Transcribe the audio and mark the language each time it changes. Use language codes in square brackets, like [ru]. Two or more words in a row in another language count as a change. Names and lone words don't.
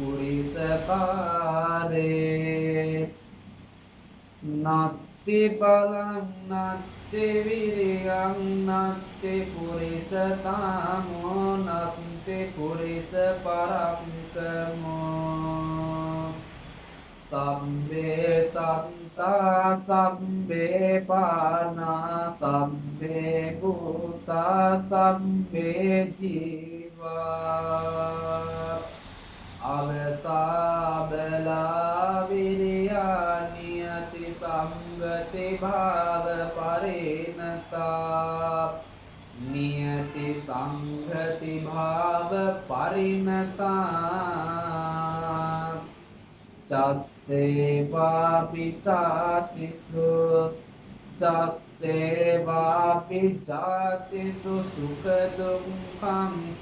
[pi] පුරිසකාරේ නත්ති බලං නත්ති විරියං නත්ති පුරිසකාමෝ නත්ති පුරිස පරක්කමෝ සම්බේ සත්තා සම්බේ පානා සම්බේ භූතා සම්බේ ජීව අවසාබලා විරියා නියති සංගති භාව පරිණතා නියති සංගති භාව පරිණතා චස්සේවාපි චාතිසු චස්සේවාපි චාතිසු සුඛ දුක්ඛං